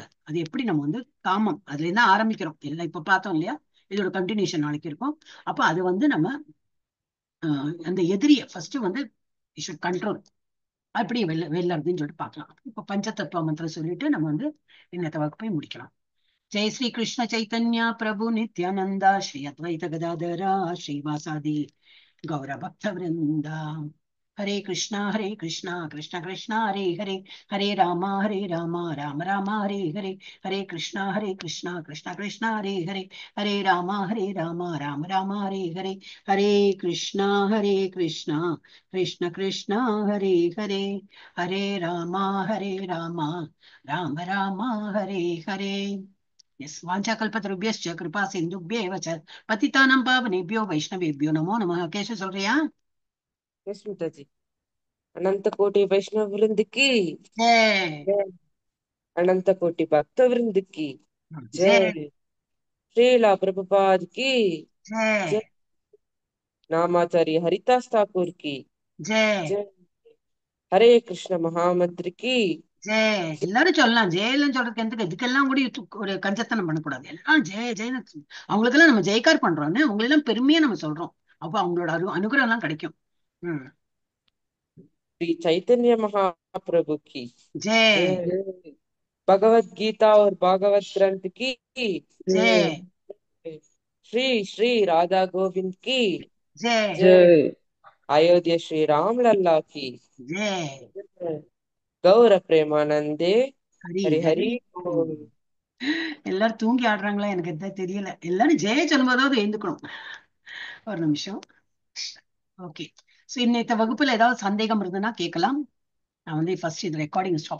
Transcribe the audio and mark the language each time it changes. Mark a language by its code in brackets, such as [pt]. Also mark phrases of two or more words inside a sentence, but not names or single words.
[ta] அது எப்படி நம்ம வந்து காமம், அதுல இருந்து ஆரம்பிக்கிறோம் எல்லாம், இப்ப பார்த்தோம் இல்லையா, இதோட கண்டினியூஷன் நாளைக்கு இருக்கும். அப்ப அது வந்து நம்ம அந்த எதிரிய ஃபர்ஸ்ட் வந்து கண்ட்ரோல் அப்படி வெல்லறதுன்னு சொல்லிட்டு பார்க்கலாம். இப்ப பஞ்சதத்துவ மந்திரம் சொல்லிட்டு நம்ம வந்து இன்னத்த வகுப்பை முடிக்கலாம். [sa] जय श्री कृष्ण चैतन्य प्रभु नित्यानंदा श्री अद्वैत गदाधरा श्रीवासादि गौर भक्त वृंदा. हरे कृष्णा कृष्ण कृष्णा हरे हरे, हरे रामा राम राम हरे हरे, हरे कृष्णा कृष्ण कृष्ण हरे हरे, हरे रामा राम राम हरे हरे, हरे कृष्णा कृष्ण कृष्ण हरे हरे, हरे रामा राम राम हरे हरे. वाञ्छाकल्पतरुभ्यश्च कृपा सिन्धुभ्येव च पतितानां पावनेभ्यो वैष्णवेभ्यो नमो नमः. केशव சொல்றியா? [ta] ஸ்மிதாஜி. [hi] अनंत कोटि वैष्णव वृंद की जय, अनंत कोटि भक्त वृंद की जय, जय, श्रीला प्रभुपाद की जय, जय, नामाचार्य हरिदास ठाकुर की जय, जय, हरे कृष्ण महामंत्र की ஜெய். जय. எல்லாரும் சொல்லலாம். ஜெயலன்னு சொல்றதுக்கு எந்த, இதுக்கெல்லாம் கூட ஒரு கஞ்சத்தனம் பண்ணக்கூடாது. எல்லாம் ஜெய ஜெயன்னு அவங்களுக்கெல்லாம் நம்ம ஜெயக்கார் பண்றோம்னு அவங்களெல்லாம் பெருமையா நம்ம சொல்றோம். அப்ப அவங்களோட அனுகிரகம் எல்லாம் கிடைக்கும். श्री चैतन्य महाप्रभु की ஜெய், जय, भगवत गीता और भागवत ग्रंथ की ஜெய், श्री श्री राधा गोविंद की ஜெய், जय, अयोध्या श्री राम लल्ला की ஜெய். जय, गौर प्रेमानंदे ஹரி हरि ஹரி. हरि बोल. [ta] எல்லாரும் தூங்கி ஆடுறாங்களா எனக்கு எதாவது தெரியல. எல்லாரும் ஜெய சொல்லும்போதாவது எழுந்துக்கணும். ஒரு நிமிஷம். ஓகே. சோ இன்னைக்கு வகுப்புல ஏதாவது சந்தேகம் இருந்ததுன்னா கேட்கலாம். நான் வந்து ஃபர்ஸ்ட் இது [en] recording stop